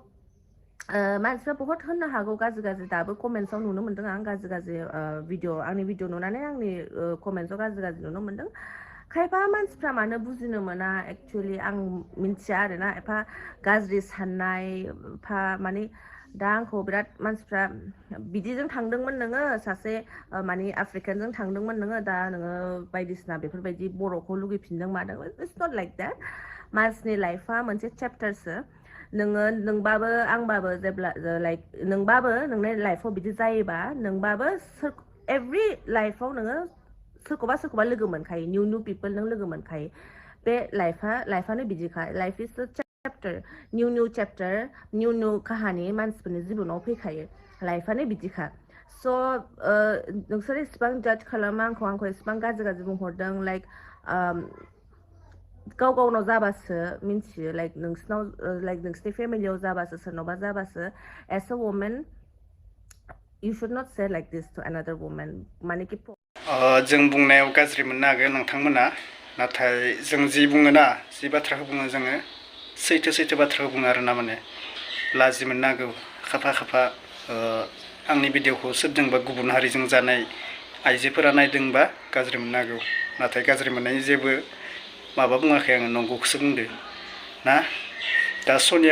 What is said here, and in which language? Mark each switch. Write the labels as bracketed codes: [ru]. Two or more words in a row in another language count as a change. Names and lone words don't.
[brx] मानसिफ्रा बहुत होननो हागौ गाज्रि दाबो कमेन्ट्सआव नुनो मोन्दों आं गाज्रि आंनि भिडिअ नुनानै आंनि कमेन्ट्सआव गाज्रि नुनो मोन्दों खायफा मानसिफ्रा मानो बुजिनो मोना एक्सुवेलि आं मिन्थिया आरोना एफा गाज्रि साननाय एफा माने दा आंखौ बिराद मानसिफ्रा बिदिजों थांदोंमोन नोङो सासे माने आफ्रिकानजों थांदोंमोन नोङो दा नोङो बायदिसिना बेफोरबायदि बर'खौ लुगैफिनदों मादों [en] it's not like that [brx] मानसिनि लाइफआ मोनसे चेप्टारसो नोंबाबो आंबाबो जेब्ला लाइक नोंबाबो नोंनि लाइफआव बिदि जायोबा नोंबाबो एभ्रि लाइफआव नोङो सोरखौबा लोगो मोनखायो [en] new people [brx] नों लोगो मोनखायो बे लाइफआनो बिदिखा [en] life is chapter new chapter new [brx] काहानि मानसिफोरनि जिबनाव फैखायो लाइफआनो बिदिखा स' नोंसोर इसिबां जाज खालामा आंखौ इसिबां गाज्रि बुंहरदों लाइक गाव गावनाव जाबासो मिन्थियो लाइक नोंसिनाव लाइक नोंसिनि फेमिलियाव जाबासो सोरनावबा जाबासो [en] as a woman you should not say like this to another woman [brx] माने कि जों बुंनायाव गाज्रि मोननो हागोन नोंथांमोना नाथाय जों जि बुङोना जि बाथ्राखौ बुङो जोङो सैथो बाथ्राखौ बुङो आरोना माने लाजि मोननो हागौ खाफा आंनि भिडिअखौ सोरजोंबा गुबुन हारिजों जानाय आइजोफोरा नायदोंबा गाज्रि मोननो हागौ नाथाय गाज्रि मोननायनि जेबो माबा बुङाखै आङो नंगौखौसो बुंदो ना दा सनिया